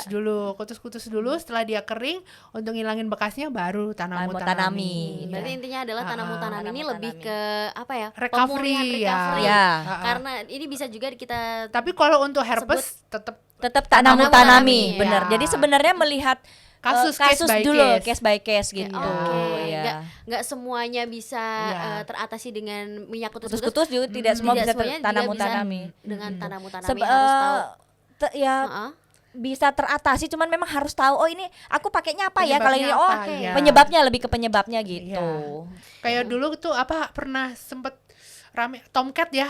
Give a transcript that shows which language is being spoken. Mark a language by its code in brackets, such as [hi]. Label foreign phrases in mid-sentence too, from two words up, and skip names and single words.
[id] kutus-kutus dulu, setelah dia kering untuk ngilangin bekasnya baru Tanamu Tanamu Tanami. Tanami. Berarti intinya adalah Tanamu Tanami ini Tanamu lebih Tanami. ke apa ya? Recovery, pemulihan ya. recovery. Ya. Karena ini bisa juga kita Tapi kalau untuk herpes tetap Tetap Tanamu Tanamu Tanami, Tanami, bener. ya. Jadi sebenarnya melihat Kasus kasus [en] case by [id] dulu, [en] case. case by case gitu. [id] Oke, Ya. nggak semuanya bisa Iya. teratasi dengan minyak kutus-kutus. Kutus-kutus juga tidak semua bisa semuanya juga Tanamu bisa Tanami. dengan Tanamu Tanami Seb- harus tahu. ya Heeh. bisa teratasi, cuman memang harus tahu. Oh ini aku pakainya apa ya? Kalau ini Penyebabnya oh apa, ya. penyebabnya lebih ke penyebabnya gitu. kayak dulu tuh pernah sempet rame Tomcat ya.